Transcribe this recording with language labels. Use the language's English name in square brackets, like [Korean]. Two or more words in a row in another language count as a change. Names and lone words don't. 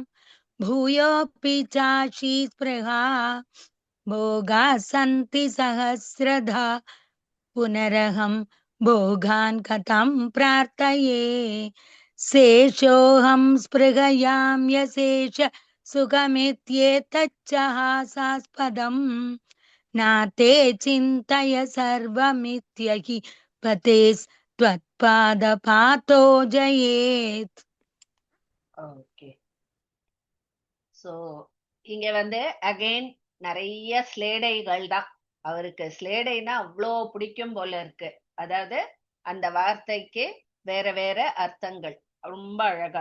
[Sanskrit] भूयोऽपि चाशी स्पृहा भोगाः सन्ति सहस्रधा पुनरहं भोगान् कथं प्रार्थये शेषोऽहं स्पृहयां यशेष सुखमित्येतच्च हासास्पदम् नाते चिन्तय सर्वमित्यहि पतेस्त्वत्पादपातो जयेत् [Tamil] ஓகே. சோ இங்க வந்து அகைன் நிறைய ஸ்லேடைகள் தான். அவருக்கு ஸ்லேடைனா அவ்வளோ பிடிக்கும் போல இருக்கு. அதாவது அந்த வார்த்தைக்கு வேற வேற அர்த்தங்கள் ரொம்ப அழகா.